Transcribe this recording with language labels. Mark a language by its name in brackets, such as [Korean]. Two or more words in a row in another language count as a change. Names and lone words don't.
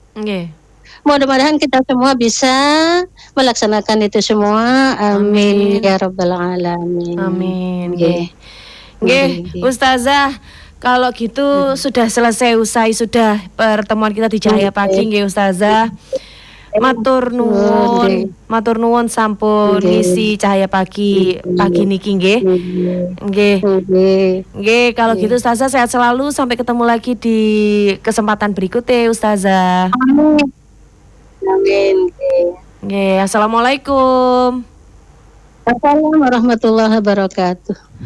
[Indonesian] Mudah-mudahan kita semua bisa melaksanakan itu semua. [Arabic] آمين يا رب العالمين. [Indonesian] Amin. Nggih, Ustazah, kalau gitu sudah selesai usai sudah pertemuan kita di Cahaya Pagi nggih Ustazah. [Javanese] Matur nuwun sampun ngisi Cahaya Pagi niki nggih. Nggih, [Indonesian] kalau gitu Ustazah sehat selalu, sampai ketemu lagi di kesempatan berikutnya Ustazah. Amin. Nggih, assalamualaikum. [Arabic] السلام عليكم ورحمة الله وبركاته.